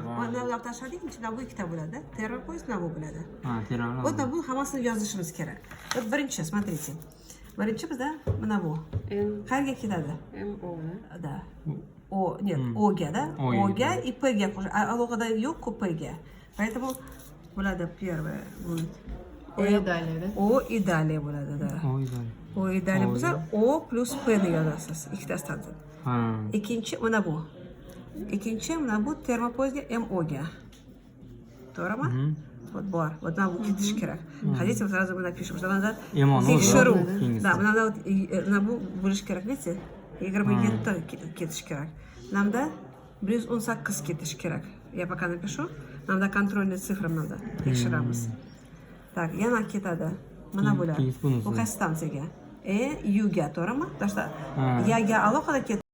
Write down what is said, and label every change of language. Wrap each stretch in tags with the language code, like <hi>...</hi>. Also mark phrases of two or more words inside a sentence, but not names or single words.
<uz>Mana ular tashladik, ichidan bu ikkita bo'ladi. Termopoyezd mana bu bo'ladi. Ha, termopoyezd. Вот bu hammasini yozishimiz kerak. Вот birinchi, смотрите. Birinchi bizda mana bu. Qayerga ketadi? MO. Da. O, нет, O-ga da. O-ga и P-ga qo'shib. Alohida yo'q-ku P-ga. Поэтому bo'ladi</uz> <ru>первое будет. O и далее, да? O и далее bo'ladi, da.</ru> <uz>Oy, dalay.</uz> <ru>O и далее</ru> <uz>bo'lsa, O plus P ni yozasiz ikkitasidan. Ha. Ikkinchi mana bu. Ikkinchi mana bu termopoyezdga MO-ga. To'g'rimi? Вот bor. Вот mana bu ketish kerak.</uz> <ru>Хотите, вот сразу мы напишем, что надо tekshiruv. Да,</ru> <uz>mana bu bo'lish kerak,</uz> <ru>видите?</ru> <uz>27 ketish kerak. Namda 118 ketish kerak.</uz> <ru>Я пока напишу. Namda контрольный цифра надо.</ru> <uz>Tekshiramiz. Так, yana ketadi. Mana bular. Bu qaysi stansiyaga? U ga, to'g'rimi?</uz> <ru>Потому что</ru> <uz>yaga alohida ketadi.</uz>